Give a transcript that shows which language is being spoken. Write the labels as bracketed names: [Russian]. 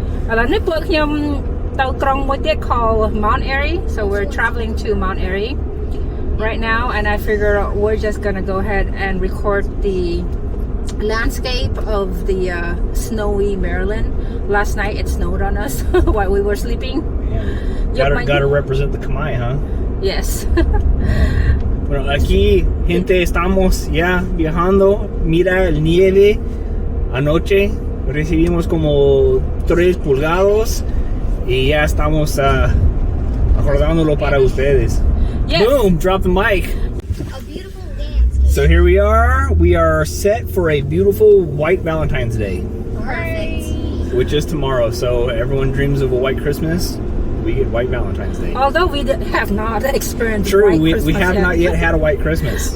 [Khmer] ឥឡូវនេះពួកខ្ញុំទៅក្រុងមួយទៀត [English] called Mount Airy. So we're traveling to Mount Airy right now, and I figure we're just gonna go ahead and record the landscape of the snowy Maryland. Last night it snowed on us while we were sleeping. Yeah. Gotta represent the Kamai, huh? Yes. [Spanish] Bueno, aquí, gente, estamos ya viajando. Mira el nieve. Anoche recibimos como 3 pulgadas y ya estamos acordándolo para ustedes. [English] Yes. Boom! Drop the mic. A beautiful landscape. So here we are. We are set for a beautiful white Valentine's Day, Perfect. which is tomorrow. So everyone dreams of a white Christmas. We get white Valentine's Day. Although we have not experienced True, white we Christmas have yet. not yet had a white Christmas.